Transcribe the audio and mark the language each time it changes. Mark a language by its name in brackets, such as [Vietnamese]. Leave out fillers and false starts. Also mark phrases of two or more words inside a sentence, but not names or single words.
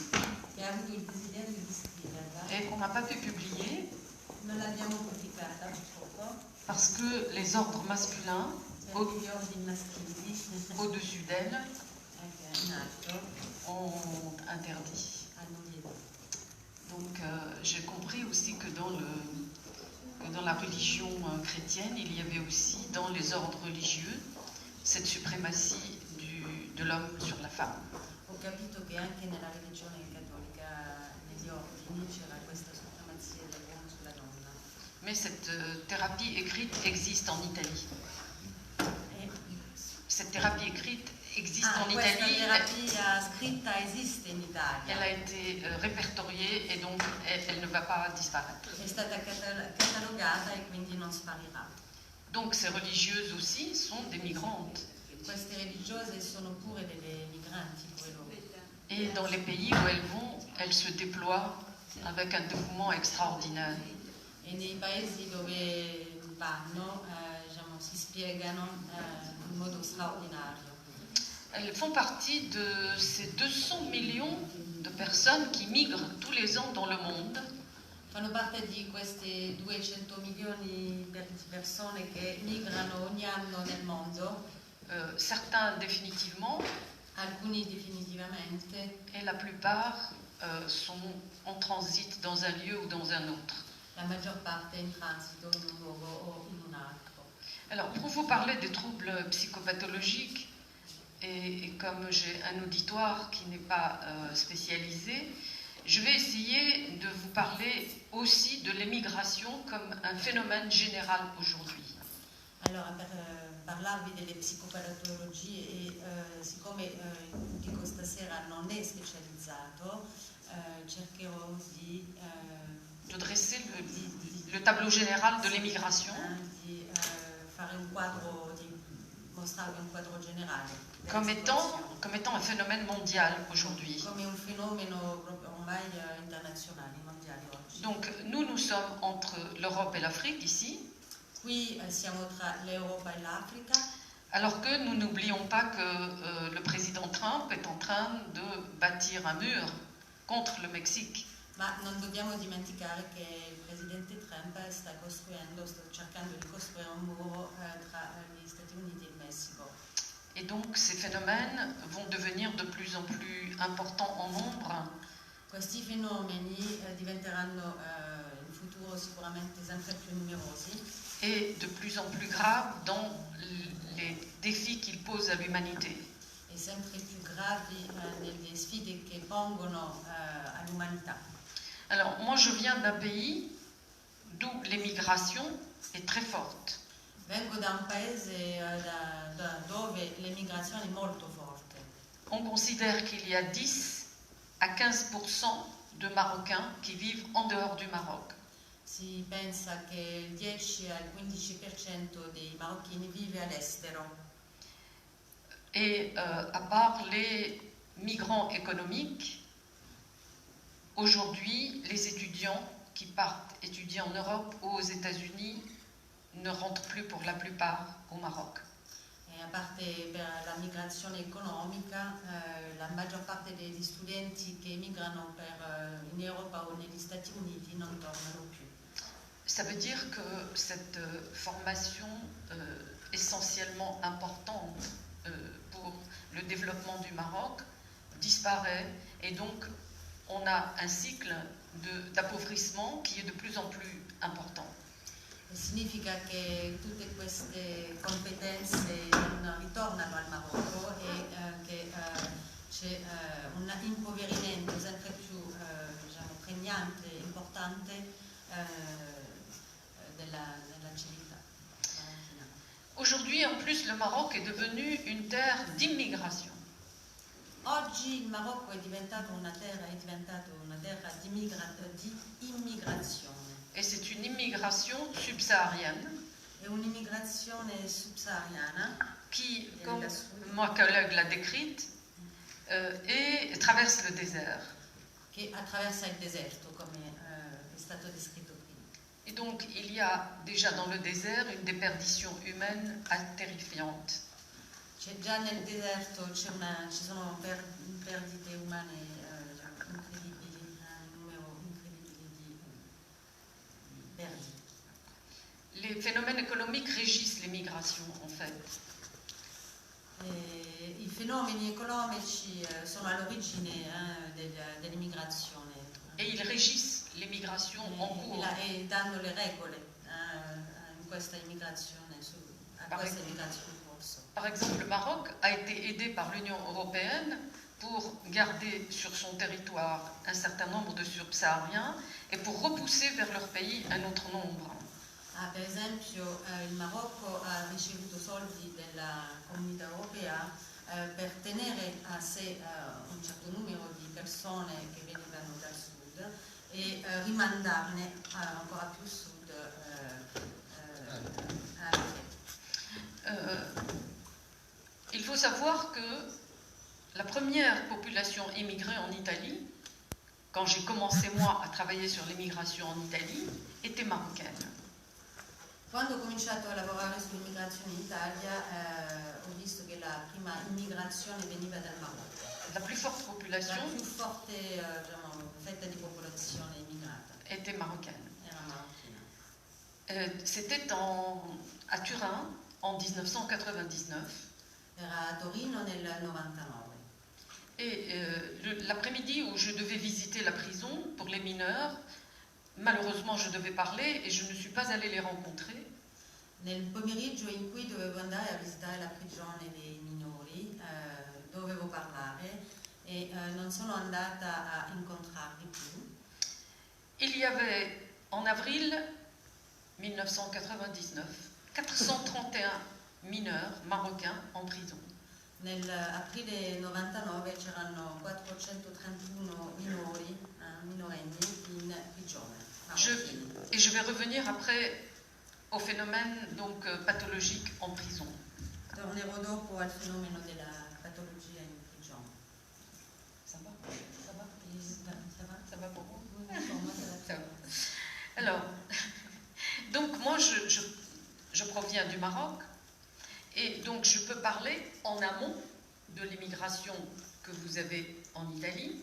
[French] et qu'on n'a pas pu publier parce que les ordres masculins au-dessus d'elle ont interdit. Donc j'ai compris aussi que dans la religion chrétienne, il y avait aussi dans les ordres religieux cette suprématie de l'homme sur la femme. [Italian] Ho capito che anche nella religione cattolica, negli ordini, c'era questa supremazia dell'uomo sulla donna. [French] Mais cette thérapie écrite existe en Italie. Cette thérapie écrite existe en Italie. [Italian] Scritta esiste in Italia. [French] Elle a été répertoriée et donc elle ne va pas disparaître. [Italian] È stata catalogata e quindi non sparirà. [French] Donc ces religieuses aussi sont des migrantes. [Italian] Queste religiose sono pure delle migranti, pure loro. [French] Et dans les pays où elles vont, elles se déploient avec un dévouement extraordinaire. [Italian] E nei paesi dove vanno, si spiegano in modo straordinario. [French] Elles font partie de ces 200 millions de personnes qui migrent tous les ans dans le monde. [Italian] Fanno parte di queste 200 milioni di persone che migrano ogni anno nel mondo. [French] Certains définitivement. [Italian] Alcuni definitivamente. [French] Et la plupart sont en transit dans un lieu ou dans un autre. [Italian] La maggior parte in transito in un luogo o in un altro. [French] Alors, pour vous parler des troubles psychopathologiques, et comme j'ai un auditoire qui n'est pas spécialisé, je vais essayer de vous parler aussi de l'émigration comme un phénomène général aujourd'hui. [Italian] Allora, per parlarvi delle psicopatologie e siccome dico stasera non è specializzato, cercherò di [French] dresser le tableau général de l'émigration. [Italian] Di fare un quadro, di mostrarvi un quadro generale. [French] Comme étant un phénomène mondial aujourd'hui. [Italian] Come un fenomeno proprio ormai internazionale, mondiale oggi. [French] Donc nous sommes entre l'Europe et l'Afrique ici. [Italian] Qui siamo tra l'Europa e l'Africa. [French] Alors que nous n'oublions pas que le président Trump est en train de bâtir un mur contre le Mexique. [Italian] Ma non dobbiamo dimenticare che il presidente Trump sta cercando di costruire un muro tra gli Stati Uniti e il Messico. [French] Et donc ces phénomènes vont devenir de plus en plus importants en nombre. [Italian] Questi fenomeni diventeranno in futuro sicuramente sempre più numerosi. [French] Et de plus en plus graves dans les défis qu'ils posent à l'humanité. [Italian] E sempre più gravi nelle sfide che pongono all'umanità. [French] Alors moi je viens d'un pays d'où l'émigration est très forte. [Italian] Vengo da un paese dove l'emigrazione è molto forte. [French] On considère qu'il y a 10 à 15% de Marocains qui vivent en dehors du Maroc. [Italian] Si pensa che il 10 al 15% dei marocchini vive all'estero. [French] Et à part les migrants économiques, aujourd'hui, les étudiants qui partent étudier en Europe ou aux États-Unis ne rentrent plus pour la plupart au Maroc. [Italian] A parte per la migrazione economica, la maggior parte degli studenti che emigrano in Europa o negli Stati Uniti non tornano più. [French] Ça veut dire que cette formation essentiellement importante pour le développement du Maroc disparaît et donc on a un cycle d'appauvrissement qui est de plus en plus important. [Italian] Significa che tutte queste competenze non ritornano al Marocco e che c'è un impoverimento sempre più pregnante, importante della civiltà. [French] Aujourd'hui, en plus, le Maroc est devenu une terre d'immigration. [Italian] Oggi il Marocco è diventato una terra di immigrazione. [French] Et c'est une immigration subsaharienne. [Italian] è un'immigrazione subsahariana [French] qui, comme ma collègue l'a décrite, et traverse le désert. [Italian] che attraversa il deserto, come è stato descritto prima. [French] Et donc, il y a déjà dans le désert une déperdition humaine terrifiante. [Italian] Già nel deserto ci sono perdite umane incredibili, un numero incredibile di perdite. [French] Les phénomènes économiques régissent les migrations, en fait. [Italian] I fenomeni economici sono all'origine dell'immigrazione. [French] Et ils régissent les migrations en cours. [Italian] E danno le regole in questa immigrazione, a questa immigrazione in corso. [French] Par exemple, le Maroc a été aidé par l'Union européenne pour garder sur son territoire un certain nombre de subsahariens et pour repousser vers leur pays un autre nombre. [Italian] Per esempio il Marocco ha ricevuto soldi della Comunità Europea per tenere a sé un certo numero di persone che venivano dal sud e rimandarne ancora più sud [French] il faut savoir que la première population immigrée en Italie, quand j'ai commencé moi à travailler sur l'immigration en Italie, était marocaine. [Italian] Quando ho cominciato a lavorare sull'immigrazione in Italia ho visto che la prima immigrazione veniva dal Marocco. [French] La plus forte population [Italian] La più forte fetta di popolazione immigrata [French] était marocaine. [Italian] era marocchina. [French] C'était à Turin en 1999. [Italian] Era a Torino nel 99. [French] Et l'après-midi où je devais visiter la prison pour les mineurs, malheureusement je devais parler et je ne suis pas allée les rencontrer. [Italian] Nel pomeriggio in cui dovevo andare a visitare la prigione dei minori, dovevo parlare e non sono andata a incontrarli più. [French] Il y avait en avril 1999 431 mineurs marocains en prison. [Italian] Nell'aprile 99 c'erano 431 minorenni in prigione. [French] Et je vais revenir après au phénomène donc pathologique en prison. [Italian] Tornerò dopo al fenomeno della patologia in prigione. [French] Ça va? Ça va? Ça va? Ça va pour vous? Ça va. Alors, donc moi je proviens du Maroc et donc je peux parler en amont de l'immigration que vous avez en Italie.